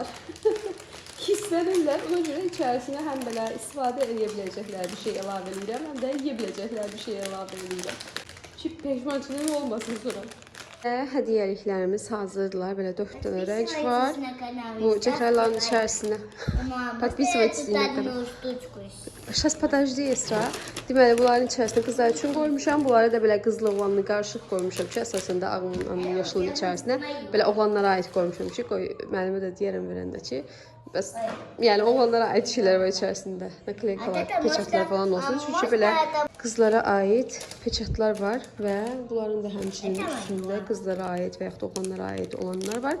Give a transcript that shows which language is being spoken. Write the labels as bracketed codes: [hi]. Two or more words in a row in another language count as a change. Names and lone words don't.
[az] Hisslənirlər. Ona görə içərisinə həm belə istifadə edə biləcəklər bir şey əlavə edirəm, həm də yeyə biləcəklər bir şey əlavə edirəm. Ki peşmançılıq olmasın sonra. Hədiyyəliklərimiz hazırdılar. Belə 4 dənə rəng var. Bu cəhrələrin içərisinə. [ru] Подписывайтесь на канal. Сейчас подожди Esra. [az] Deməli bunların içərisinə qızlar üçün qoymuşam. Bunları da belə qızlı oğlanlı qarışıq qoymuşam ki, əsasında ağın yaşılın içərisinə belə oğlanlara aid qoymuşam ki, müəllimə də deyərəm verəndə ki, bəs yəni oğlanlara aid şeylər var içərisində. Nakleykalar, peçatlar falan olsun. Çünki belə qızlara aid peçatlar var və bunların da həmçinin üstündə qızlara aid və yaxud da oğlanlara aid olanlar var.